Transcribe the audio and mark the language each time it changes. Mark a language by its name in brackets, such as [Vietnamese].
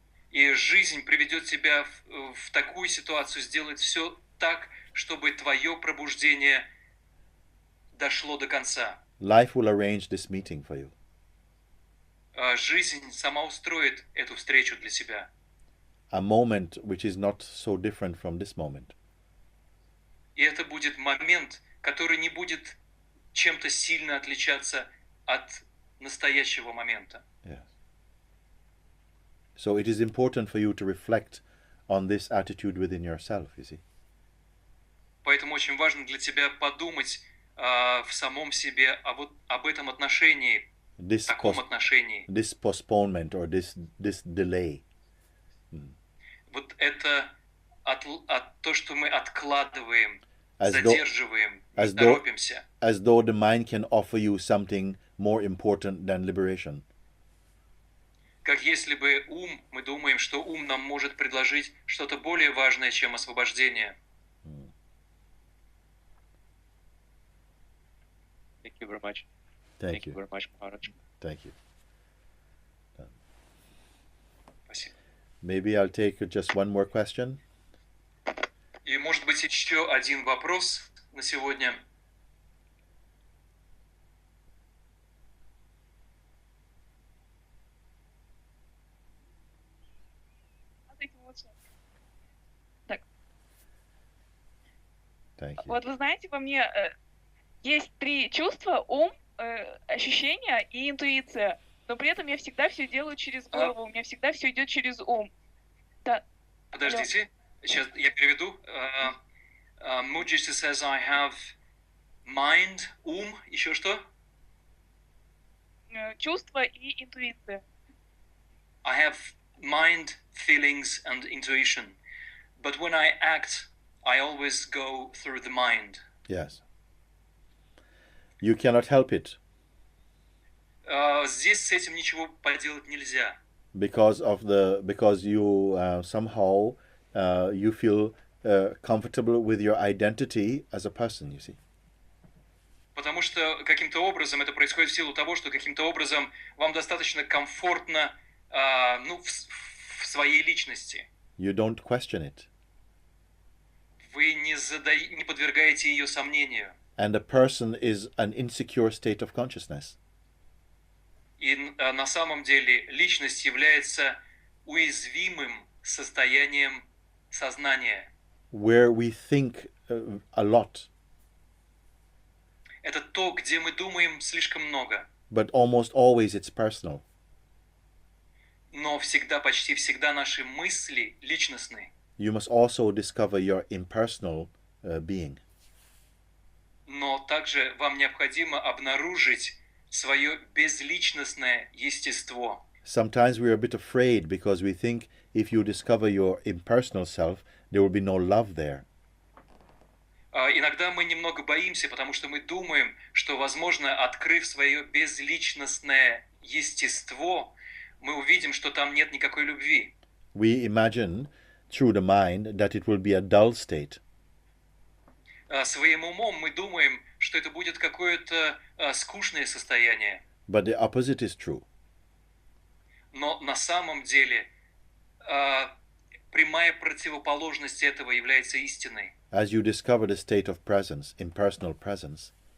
[Russian] И жизнь приведет тебя в такую ситуацию, сделает все так, чтобы твое пробуждение дошло до конца. [English] Life will arrange this meeting for you. [Russian] Жизнь сама устроит эту встречу для себя. [English] A moment which is not so different from this moment. [Russian] И это будет момент, который не будет чем-то сильно отличаться от настоящего момента. [English] Yes. So it is important for you to reflect on this attitude within yourself, you see. [Russian] Поэтому очень важно для тебя подумать в самом себе об этом отношении, таком отношении. [English] This postponement or this delay. [Russian] Вот это то, что мы откладываем, задерживаем, не торопимся. [English] As though the mind can offer you something more important than liberation. [Russian] Как если бы мы думаем, что ум нам может предложить что-то более важное, чем освобождение. [English] Thank you very much. Thank you very much, Maharaj. Thank you. [Russian] Спасибо. [English] Maybe I'll take just one more question. [Russian] И, может быть, еще один вопрос на сегодня. Так. [English] Thank you. [Russian] Вот вы знаете, во мне есть 3 чувства: ум, ощущения и интуиция. Но при этом я всегда все делаю через голову, у меня всегда все идет через ум. Да. Подождите, сейчас я переведу. [English] Mooji says, I have mind, [Russian] ум, еще что? Чувства и интуиция. [English] I have mind, feelings and intuition. But when I act, I always go through the mind. Yes. You cannot help it. [Russian] Здесь с этим ничего поделать нельзя. [English] Because you somehow you feel comfortable with your identity as a person, you see. [Russian] Потому что каким-то образом это происходит в силу того, что каким-то образом вам достаточно комфортно в своей личности. [English] You don't question it. [Russian] Вы не подвергаете ее сомнению. [English] And a person is an insecure state of consciousness. [Russian] И на самом деле личность является уязвимым состоянием сознания. [English] Where we think a lot. [Russian] Это то, где мы думаем слишком много. [English] But almost always it's personal. [Russian] Но почти всегда наши мысли личностны. [English] You must also discover your impersonal being. [Russian] Но также вам необходимо обнаружить свое безличностное естество. [English] Sometimes we are a bit afraid because we think if you discover your impersonal self, there will be no love there. [Russian] Иногда мы немного боимся, потому что мы думаем, что, возможно, открыв свое безличностное естество, мы увидим, что там нет никакой любви. [English] We imagine through the mind that it will be a dull state. [Russian] Своим умом мы думаем, что это будет какое-то скучное состояние. [English] But the opposite is true. [Russian] Но на самом деле прямая противоположность этого является истиной. [English] As you discover the state of presence, impersonal presence,